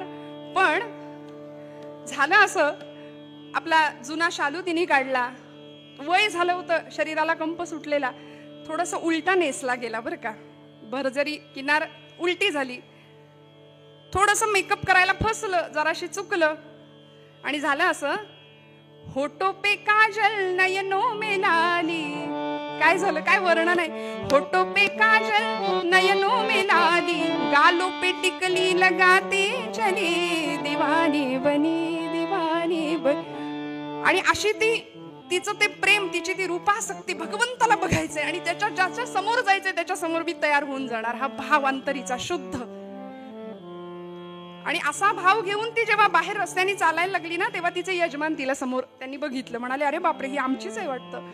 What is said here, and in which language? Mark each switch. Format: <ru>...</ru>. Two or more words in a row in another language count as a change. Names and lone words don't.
<mr>पण झालं असं, आपला जुना शालू तिने काढला, वय झालं होतं, शरीराला कंप सुटलेला, थोडस उलटा नेसला गेला बरं का. भरजरी किनार उलटी झाली, थोडस मेकअप करायला फसलं, जराशी चुकलं आणि झालं असं,</mr> <hi>होठो पे काजल नयनो में लाली.</hi> <mr>काय झालं, काय वर्णन आहे.</mr> <hi>होठो पे काजल नयनो में लाली, गालों पे टिकली लगाते चले, दीवानी बनी दीवानी बनी.</hi> <mr>आणि अशी तिचं ते प्रेम, तिची ती रूपासक्ती, भगवंताला बघायचंय आणि ज्याच्या समोर जायचंय त्याच्या समोर मी तयार होऊन जाणार, हा भाव अंतरीचा शुद्ध. आणि असा भाव घेऊन ती जेव्हा बाहेर रस्त्याने चालायला लागली ना, तेव्हा तिचे यजमान तिला समोर त्यांनी बघितलं, म्हणाले अरे बापरे ही आमचीच आहे वाटतं.</mr>